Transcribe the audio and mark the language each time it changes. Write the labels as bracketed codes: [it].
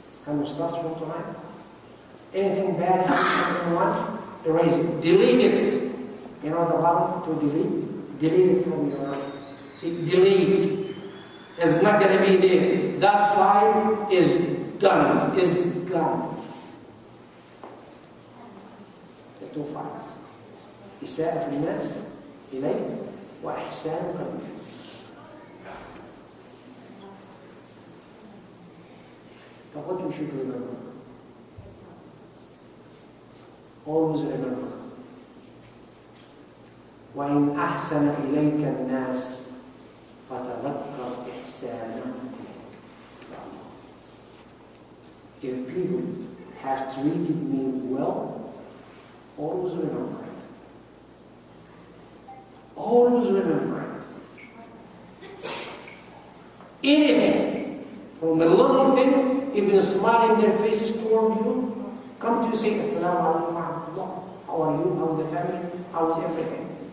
[en] Can we start from tonight? Anything bad happens to anyone, erase it. Delete it. You know the button to delete? Delete it from your... See, delete. It's not going to be there. That file is done, is gone. The 2 files. [ar] إساءة الناس إليك وإحسانك للناس. [en] But what you should remember? Always remember. [ar] وإن أحسن إليك الناس فتذكر إحسانهم إليك. [en] If people have treated me well, always remember it. Always remember it. Anything, from a little thing, even smiling their faces toward you, come to you say, Assalamu alaikum wa rahmatullah. How are you? How is the family? How is everything?